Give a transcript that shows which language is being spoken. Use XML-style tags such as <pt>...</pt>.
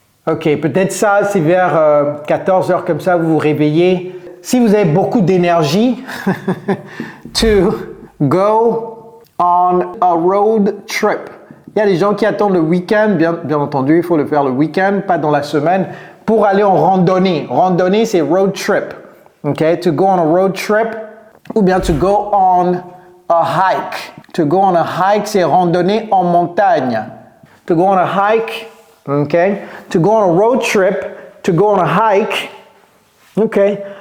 <fr>Ok, peut-être ça, c'est vers 14 heures comme ça, vous vous réveillez. Si vous avez beaucoup d'énergie,</fr> <en>to go on a road trip.</en> <fr>Il y a des gens qui attendent le week-end, bien entendu, il faut le faire le week-end, pas dans la semaine, pour aller en randonnée. Randonnée, c'est road trip.</fr> <en>Ok, to go on a road trip,</en> <fr>ou bien</fr> <en>to go on a hike. To go on a hike,</en> <fr>c'est randonnée en montagne.</fr> <en>To go on a hike, ok. To go on a road trip, to go on a hike, ok.</en>